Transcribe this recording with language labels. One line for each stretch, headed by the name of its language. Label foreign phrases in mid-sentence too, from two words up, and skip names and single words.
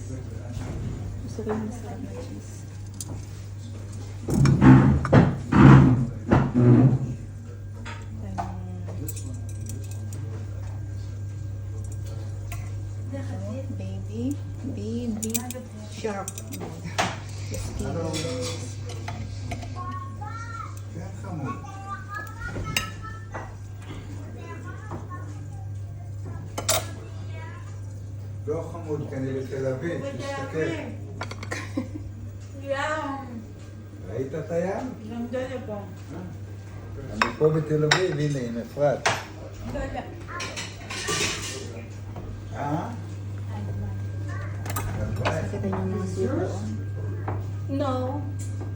Filipino: Gusto ko yung masarap na cheese. Baby shark.
Hebrew: לא חמוד, כי אני בתל אביב, תסתכל. ראית את הים? אני פה בתל אביב, הנה, עם אפרת.
Filipino: Kita nyo mga sweet doon. No.